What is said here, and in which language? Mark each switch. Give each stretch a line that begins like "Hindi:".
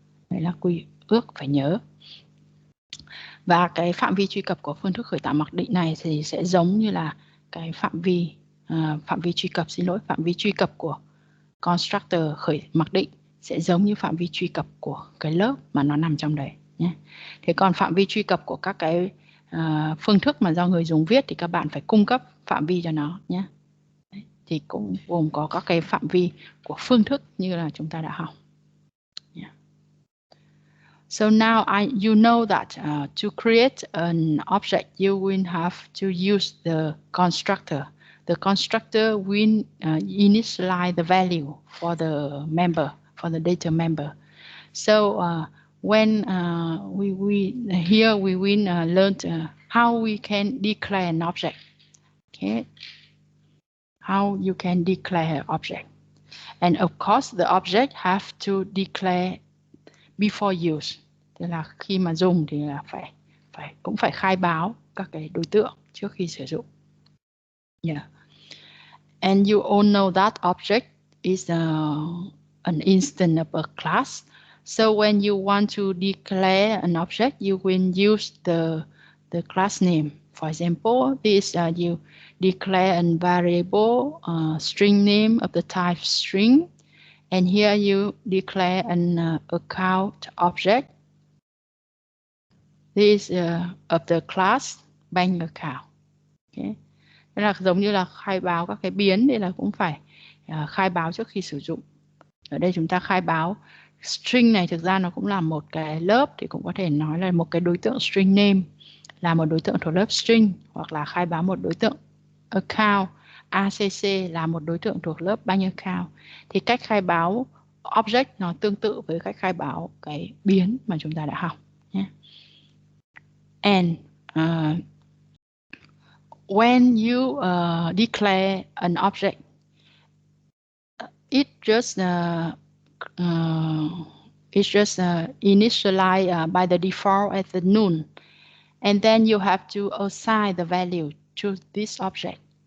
Vietnamese: Đấy là quy ước phải nhớ. Và cái phạm vi truy cập của phương thức khởi tạo mặc định này thì sẽ giống như là cái phạm vi truy cập của constructor mặc định sẽ giống như phạm vi truy cập của cái lớp mà nó nằm trong đấy nhé. Thế còn phạm vi truy cập của các cái phương thức mà do người dùng viết thì các bạn phải cung cấp phạm vi cho nó nhé. Đấy, thì cũng gồm có các cái phạm vi của phương thức như là chúng ta đã học. Yeah.
English: So now you know that to create an object you will have to use the constructor. The constructor will initialize the value for the member, for the data member. So when we will learn how we can declare an object. Okay, how you can declare an object, and of course the object have to declare before use.
Vietnamese: Tức là khi mà dùng thì là cũng phải khai báo các cái đối tượng trước khi sử dụng. Yeah.
English: And you all know that object is an instance of a class. So when you want to declare an object, you will use the class name. For example, this you declare a variable string name of the type string, and here you declare an account object. This of the class bank account. Okay.
Vietnamese: Đó là giống như là khai báo các cái biến, đây là cũng phải khai báo trước khi sử dụng. Ở đây chúng ta khai báo string này thực ra nó cũng là một cái lớp, thì cũng có thể nói là một cái đối tượng string name là một đối tượng thuộc lớp string, hoặc là khai báo một đối tượng account ACC là một đối tượng thuộc lớp bank account. Thì cách khai báo object nó tương tự với cách khai báo cái biến mà chúng ta đã học nhé.
English: And when you declare an object, it just initialized by the default as the null, and then you have to assign the value to this object.